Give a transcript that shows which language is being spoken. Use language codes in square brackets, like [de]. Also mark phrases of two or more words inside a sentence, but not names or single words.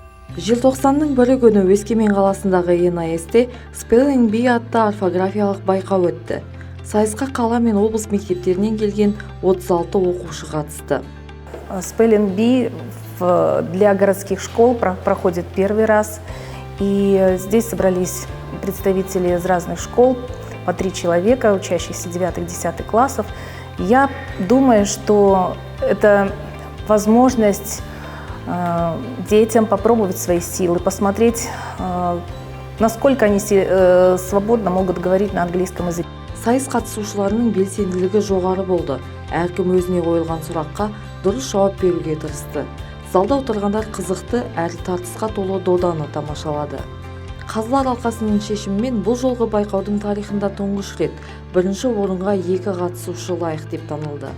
[kk] Желтоқсанның 1 күні Өскемен қаласындағы НАЭС-те Spelling Bee атты орфографиялық байқау өтті. Сайысқа қала мен облыс мектептерінен келген 36 оқушы қатысты. [ru] Spelling Bee для городских школ проходит первый раз. И здесь собрались представители из разных школ, по 3 человека, учащихся 9-10 классов. Я думаю, что это возможность детям попробовать свои силы, посмотреть, насколько они свободно могут говорить на английском языке. [kk] Сайыс қатысушыларының белсенділігі жоғары болды. Әркім өзіне қойылған сұраққа дұрыс жауап беруге тырысты. Залда отырғандар қызықты әрі тартысқа толы доданы тамашалады. Қазылар алқасының шешімімен бұл жолғы байқаудың тарихында тұңғыш рет бірінші орынға 2 қатысушы лайық деп танылды.